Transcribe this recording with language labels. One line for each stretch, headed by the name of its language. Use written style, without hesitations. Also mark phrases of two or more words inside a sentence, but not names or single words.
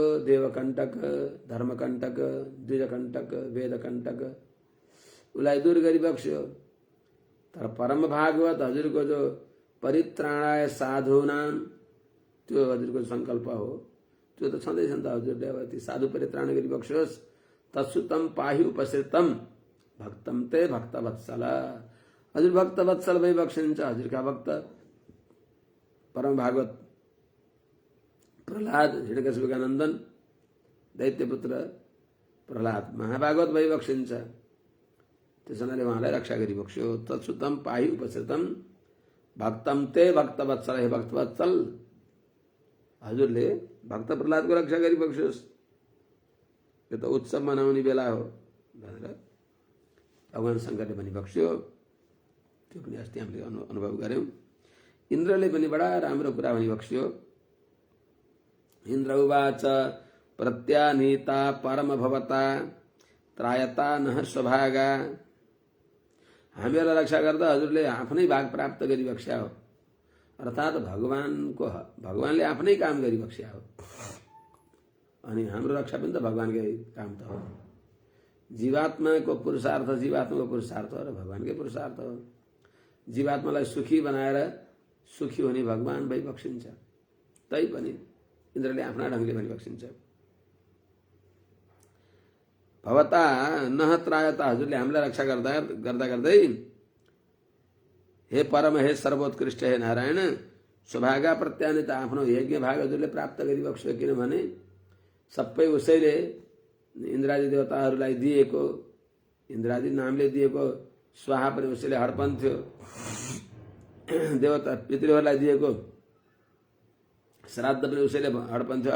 Nepali: देवकण्टक, धर्मकण्टक, द्विजकण्टक, वेदकण्टक, उसलाई दूर गरिबक्स्यो। तर परम भागवत हजुरको जो
Sanskrit: परित्राणाय साधूनाम,
Nepali: त्यो हजुरको संकल्प हो, त्यो त छँदैछ नि त। हजुरले अब ती साधु परित्राण गरिबक्स्योस्।
Sanskrit: तत्सुतम पाहि उपसृतम भक्तम ते भक्तवत्सल।
Nepali: हजुर भक्तवत्सल भइबक्सिन्छ। हजुरका भक्त परम भागवत प्रहलाद, हिरण्यकशिपुका नन्दन दैत्यपुत्र प्रहलाद महाभागवत भइबक्सिन्छ। त्यस हुनाले उहाँलाई रक्षा गरिबक्स्यो।
Sanskrit: तत्सुतम पाहि उपसृतम भक्तम ते भक्तवत्सल।
Nepali: हे भक्तवत्सल, हजुरले भक्त प्रहलादको रक्षा गरिबक्स्योस्। यो त उत्सव मनाउने बेला हो भनेर भगवान शङ्करले भनिबक्स्यो। त्यो पनि अस्ति हामीले अनुभव गऱ्यौँ। इन्द्रले पनि बडा राम्रो कुरा भनिबक्स्यो।
Sanskrit: इन्द्र उवाच प्रत्यानीता परम भवता त्रायता नः स्वभागा।
Nepali: हामीलाई रक्षा गर्दा हजुरले आफ्नै भाग प्राप्त गरिबक्स्या हो। अर्थात् भगवानले आफ्नै काम गरिबक्स्या हो। अनि हाम्रो रक्षा पनि त भगवानकै काम त हो। जीवात्माको पुरुषार्थ जीवात्माको पुरुषार्थ हो र भगवानकै पुरुषार्थ हो। जीवात्मालाई सुखी बनाएर सुखी हुने भगवान भइबक्सिन्छ। तैपनि इन्द्रले आफ्ना ढङ्गले भनिबक्सिन्छ।
Sanskrit: भवता नह त्रायता,
Nepali: हजुरले हामीलाई रक्षा गर्दा गर्दै हे परम, हे सर्वोत्कृष्ट, हे नारायण,
Sanskrit: स्वभागा प्रत्यानित,
Nepali: आफ्नो यज्ञ भाग हजुरले प्राप्त गरिबक्स्यो। किनभने सबै उसैले इन्द्रादि देवताहरूलाई दिएको, इन्द्रादि नामले दिएको स्वाहा पनि उसैले हडपन्थ्यो। देवता पितृहरूलाई दिएको श्राद्ध पनि उसैले हडपन्थ्यो।